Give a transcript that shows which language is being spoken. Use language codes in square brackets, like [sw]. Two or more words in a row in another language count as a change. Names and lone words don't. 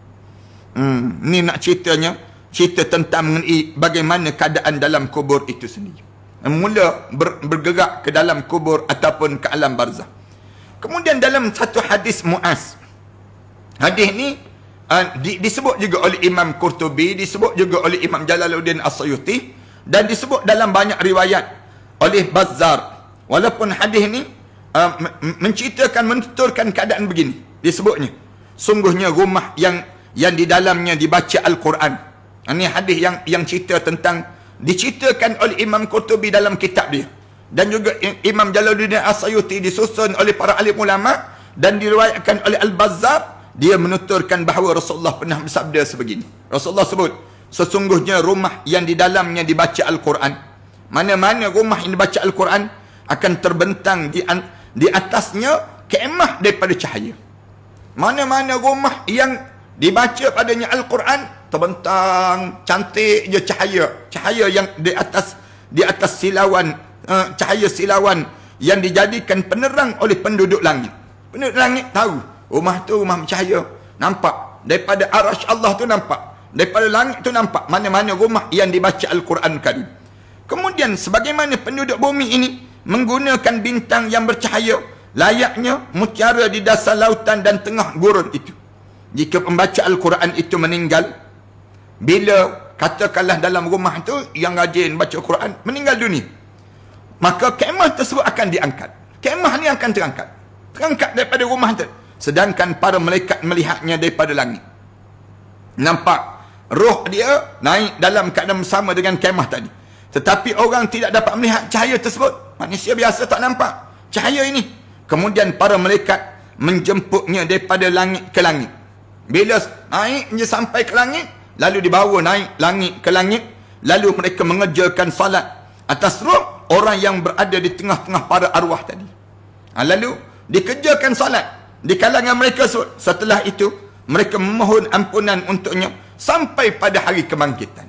[ms] Ni nak cerita tentang mengenai bagaimana keadaan dalam kubur itu sendiri. Mula bergerak ke dalam kubur ataupun ke alam barzah. Kemudian dalam satu hadis Muaz, hadis ni disebut juga oleh Imam Qurtubi, disebut juga oleh Imam Jalaluddin As-Suyuti, dan disebut dalam banyak riwayat oleh Bazzar. Walaupun hadis ni menceritakan, menuturkan keadaan begini, disebutnya, sungguhnya rumah yang di dalamnya dibaca Al-Quran. Ini hadis yang cerita tentang, diceritakan oleh Imam Qurtubi dalam kitab dia, dan juga Imam Jalaluddin As-Suyuti disusun oleh para alim ulama, dan diriwayatkan oleh Al-Bazzar. Dia menuturkan bahawa Rasulullah pernah bersabda sebegini. Rasulullah sebut, sesungguhnya rumah yang di dalamnya dibaca Al-Quran, mana-mana rumah yang dibaca Al-Quran, akan terbentang di atasnya kemah daripada cahaya. Mana-mana rumah yang dibaca padanya Al-Quran, terbentang cantik je cahaya yang di atas silauan, cahaya silauan yang dijadikan penerang oleh penduduk langit. Penduduk langit tahu rumah tu rumah bercahaya, nampak daripada arasy Allah tu, nampak daripada langit tu, nampak mana-mana rumah yang dibaca Al-Quran Karim. Kemudian sebagaimana penduduk bumi ini menggunakan bintang yang bercahaya, layaknya mutiara di dasar lautan dan tengah gurun itu. Jika pembaca Al-Quran itu meninggal, bila katakanlah dalam rumah tu yang rajin baca Quran meninggal dunia, maka kemah tersebut akan diangkat. Kemah ni akan terangkat daripada rumah tu. Sedangkan para malaikat melihatnya daripada langit. Nampak roh dia naik dalam keadaan sama dengan kemah tadi. Tetapi orang tidak dapat melihat cahaya tersebut. Manusia biasa tak nampak cahaya ini. Kemudian para malaikat menjemputnya daripada langit ke langit. Bila naik je sampai ke langit, lalu dibawa naik langit ke langit, lalu mereka mengerjakan salat atas roh orang yang berada di tengah-tengah para arwah tadi. Lalu dikerjakan salat di kalangan mereka. Setelah itu mereka memohon ampunan untuknya sampai pada hari kebangkitan.